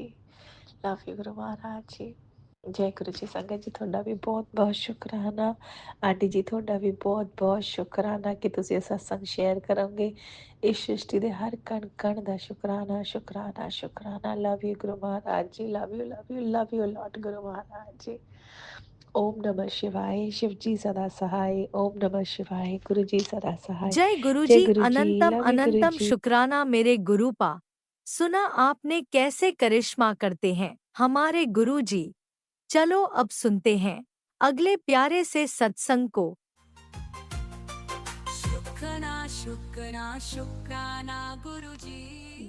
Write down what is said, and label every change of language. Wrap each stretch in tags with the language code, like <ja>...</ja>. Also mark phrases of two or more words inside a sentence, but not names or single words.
<en>love you</en> <pa>ਗੁਰੂ ਮਹਾਰਾਜ ਜੀ। ਜੈ ਗੁਰੂ ਜੀ। ਸੰਗਤ ਜੀ ਤੁਹਾਡਾ ਵੀ ਬਹੁਤ ਬਹੁਤ ਸ਼ੁਕਰਾਨਾ। ਆਂਟੀ ਜੀ ਤੁਹਾਡਾ ਵੀ ਬਹੁਤ ਬਹੁਤ ਸ਼ੁਕਰਾਨਾ ਕਿ ਤੁਸੀਂ ਇਹ ਸਤਸੰਗ ਸ਼ੇਅਰ ਕਰੋਗੇ। ਇਸ ਸ੍ਰਿਸ਼ਟੀ ਦੇ ਹਰ ਕਣ ਕਣ ਦਾ ਸ਼ੁਕਰਾਨਾ ਸ਼ੁਕਰਾਨਾ ਸ਼ੁਕਰਾਨਾ।</pa> <en>love you</en> <pa>ਗੁਰੂ ਮਹਾਰਾਜ ਜੀ।</pa> <en>love you love you love you lot</en> <pa>ਗੁਰੂ ਮਹਾਰਾਜ ਜੀ।</pa> <sa>ओम नमः शिवाय।</sa> <hi>शिव जी सदा सहाय।</hi> <sa>ओम नमः शिवाय।</sa> <hi>गुरु जी सदा सहाय। जय जय गुरुजी। गुरु जी। अनंतम</hi> <en>love you guru</en> <hi>अनंतम जी। शुक्राना मेरे गुरुपा। सुना आपने कैसे करिश्मा करते हैं हमारे गुरुजी। चलो अब सुनते हैं अगले प्यारे से सत्संग को। शुक्राना शुक्राना शुक्राना गुरुजी।</hi>